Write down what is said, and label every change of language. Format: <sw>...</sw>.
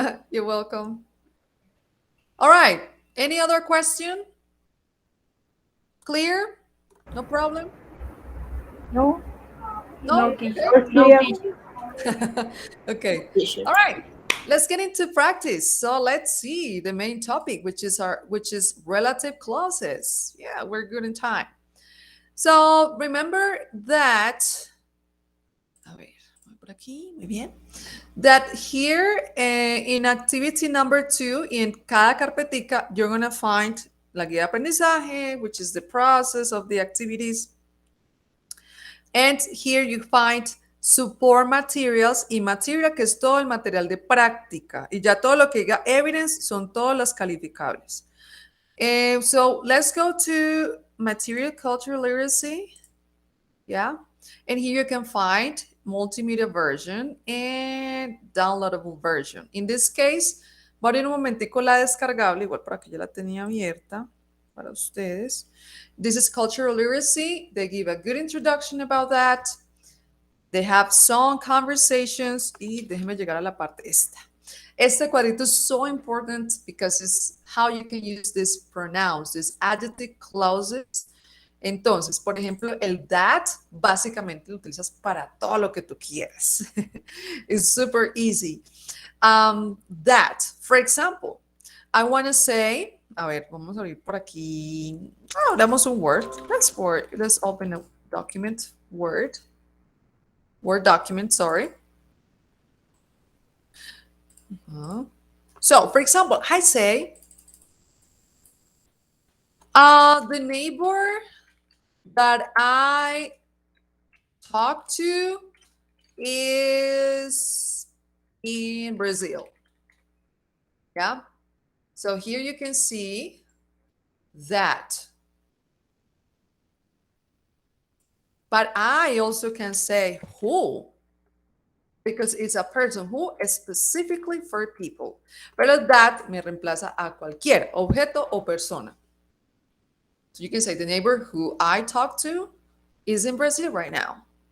<en>You're welcome. All right. Any other question? Clear? No problem? No, No? clear. Okay. All right. Let's get into practice. So let's see the main topic, which is relative clauses. Yeah, we're good in time. So remember that,</en> <es>a ver, voy por aquí, muy bien.</es> <en>That here in activity number 2, in</en> <es>cada carpetica,</es> <en>you're going to find</en> <es>la guía de aprendizaje,</es> <en>which is the process of the activities. And here you find support materials</en> <es>y material, que es todo el material de práctica. Y ya todo lo que diga evidence son todas las calificables.</es> <en>So let's go to material cultural literacy. Yeah. And here you can find multimedia version and downloadable version. In this case,</en> <es>voy a ir un momentico la descargable, igual por aquí ya la tenía abierta para ustedes.</es> <en>This is cultural literacy. They give a good introduction about that. They have some conversations.</en> <es>Y déjenme llegar a la parte esta. Este cuadrito</es> <en>is so important because it's how you can use these pronouns, these adjective clauses.</en> <es>Entonces, por ejemplo, el that básicamente lo utilizas para todo lo que tú quieras.</es> <en>It's super easy. That, for example, I want to say,</en> <es>a ver, vamos a abrir por aquí. Oh, damos un Word.</es> <en>Let's open a document, Word document, sorry. So, for example, I say, the neighbor that I talk to is in Brazil. Yeah. So here you can see that. But I also can say who, because it's a person who is specifically for people.</en> <es>Pero that me reemplaza a cualquier objeto o persona.</es> <en>So you can say the neighbor who I talk to is in Brazil right now.</en>